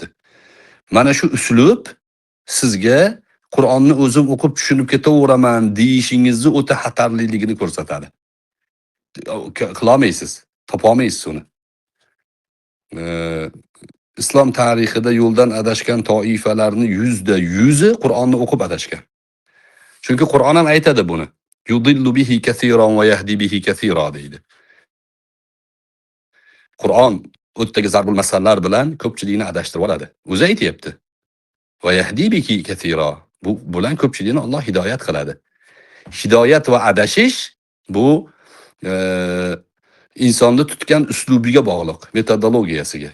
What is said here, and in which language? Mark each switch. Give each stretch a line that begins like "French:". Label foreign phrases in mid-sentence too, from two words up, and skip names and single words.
Uzbek: Mana shu uslub sizga Qur'onni o'zim o'qib tushunib ketaveraman deyishingizni o'ta xatarliligini ko'rsatadi. Qilolmaysiz, topolmaysiz uni. Islom tarixida yo'ldan adashgan toifalarning 100% Qur'onni o'qib adashgan. Chunki Qur'on ham aytadi buni.
Arabic: يضل به كثيرا ويهدي به كثيرا deydi.
Uzbek: Qur'on o'tdagi zarbul masallar bilan ko'pchilikni adashtirib oladi. O'zi aytayapti.
Arabic: ويهدي به كثيرا.
Uzbek: Bu bilan ko'pchilikni Alloh hidoyat qiladi. Hidoyat va adashish bu insonni tutgan uslubiga bog'liq, metodologiyasiga.